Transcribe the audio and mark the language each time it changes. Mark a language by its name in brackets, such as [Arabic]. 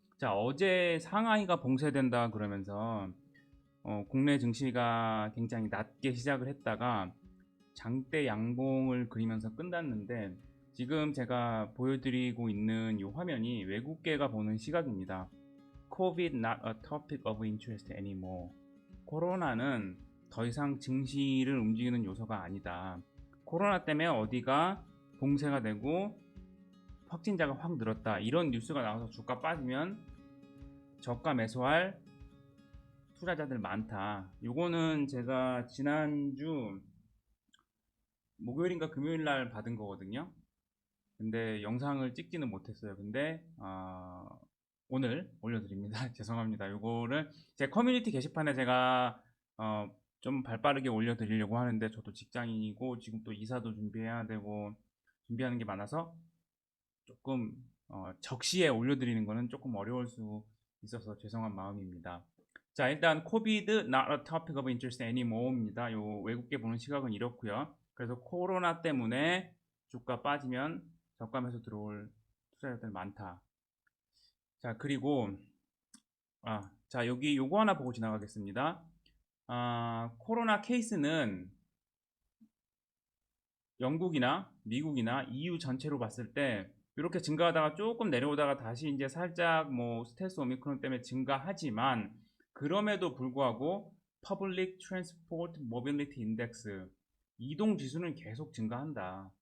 [Korean] 자, 어제 상하이가 봉쇄된다 그러면서 국내 증시가 굉장히 낮게 시작을 했다가 장대 양봉을 그리면서 끝났는데 지금 제가 보여드리고 있는 이 화면이 외국계가 보는 시각입니다. [English] COVID not a topic of interest anymore. [Korean] 코로나는 더 이상 증시를 움직이는 요소가 아니다. 코로나 때문에 어디가 봉쇄가 되고 확진자가 확 늘었다. 이런 뉴스가 나와서 주가 빠지면 저가 매수할 투자자들 많다. 요거는 제가 지난주 목요일인가 금요일 날 받은 거거든요. 근데 영상을 찍지는 못했어요. 근데 오늘 올려드립니다. 죄송합니다. 요거를 제 커뮤니티 게시판에 제가 좀 발빠르게 올려드리려고 하는데 저도 직장인이고 지금 또 이사도 준비해야 되고 준비하는 게 많아서 조금 적시에 올려드리는 거는 조금 어려울 수 있어서 죄송한 마음입니다. 자, 일단 [English] COVID not a topic of interest anymore입니다. [Korean] 요 외국계 보는 시각은 이렇고요. 그래서 코로나 때문에 주가 빠지면 저감에서 들어올 투자자들 많다. 자, 그리고 자, 여기 요거 하나 보고 지나가겠습니다. 코로나 케이스는 영국이나 미국이나 EU 전체로 봤을 때 이렇게 증가하다가 조금 내려오다가 다시 이제 살짝 뭐 스텔스 오미크론 때문에 증가하지만 그럼에도 불구하고 [English] Public Transport Mobility Index [Korean] 이동 지수는 계속 증가한다.